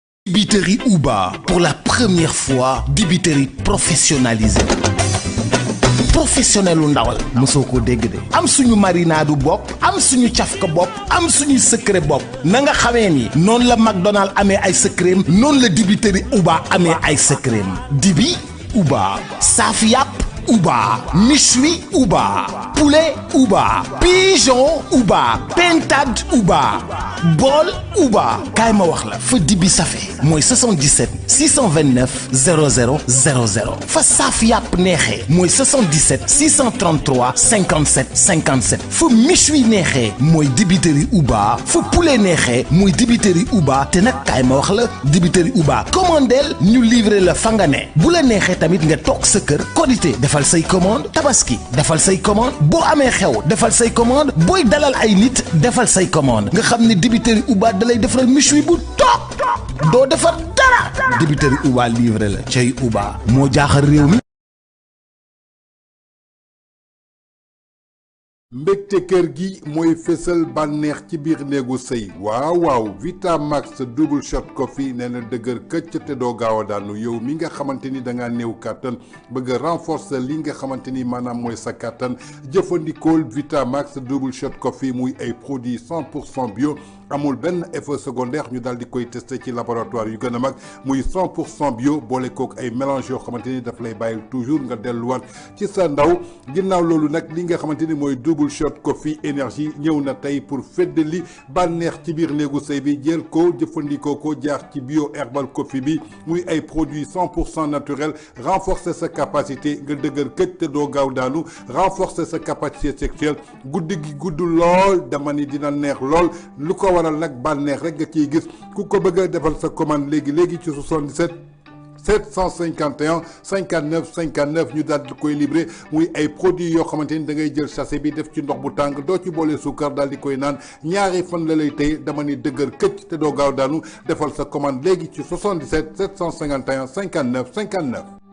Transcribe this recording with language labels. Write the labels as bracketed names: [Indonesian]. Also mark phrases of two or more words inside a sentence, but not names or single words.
[French] Dibiterie Uba, pour la première fois, dibiterie professionnalisée. [Wolof] Professionnel ndawal mosoo ko dégg de am suñu marinade bopp am suñu cafka bopp am suñu secret bopp na nga xamee ni noonu la McDonald amee ay secret noonu la dibiterie Uba amee ay secret dibi Uba saaf yàpp Uba méchoui Uba poulet Uba pigeon Uba pintade Uba bool Uba kaay ma wax la fa dibi safe mooy 77 629 00 00 fa saaf yàpp neexee mooy 77 633 57 57 fa méchoui neexee mooy dibiterie Uba fa poulet neexee mooy dibiterie Uba te nag kaay ma wax la dibiterie Uba commandeel ñu livrer la fa nga ne bu la neexee tamit nga toog sa kër Korité defal say commande Tabaski defal say commande boo amee xew defal say commande booy dalal ay nit defal say commande nga xam ne dibiterie Uba dalay defaral méchoui bu toog doo defar dara dibiterie Uba livré la cay Uba moo jaaxal réew mi. mbégte kër gi mooy fésal bànneex ci biir néegu sëy waaw Vitamax double shot coffee nee na dëgër këcc te doo gaaw a daanu yow mi nga xamante ni da ngaa néew kàttan bëgg a renforcer li nga xamante ni maanaam mooy sa kàttan jëfandikool Vitamax double shot coffee muy ay [French] produits 100% bio [Wolof] amul benn [French] effet secondaire [Wolof] ñu daal di koy testé ci laboratoire yu gën a mag muy 100% bio boole kook ay mélange yoo xamante ni daf lay bàyyil toujours nga delluwaat ci sa ndaw ginnaaw loolu nag li nga xamante ni mooy double shot coffee énergie ñëw na tey pour feddali bànneex ci biir néegu sëy bi jël ko jëfandikoo ko jaar ci bio [English] herbal coffee [Wolof] bi muy ay [French] produits 100% naturel [Wolof] renforcer sa capacité nga dëgër këj te doo gaaw daanu renforcer sa [French] capacité sexuelle [Wolof] guddi gi gudd lool dama ni dina neex lool lu ko waral nag bànneex rek nga ciy gis ku ko bëgg a defal sa commande léegi ci 77 751 59 59 ñu daal di koy livré muy ay produits yoo xamante ni da ngay jël sachet bi def ci ndox bu tàng doo ci boole suukar daal di koy naan ñaari fan la lay tey dama ni dëgër këcc te doo gaaw daanu defal sa commande léegi ci 77 751 59 59.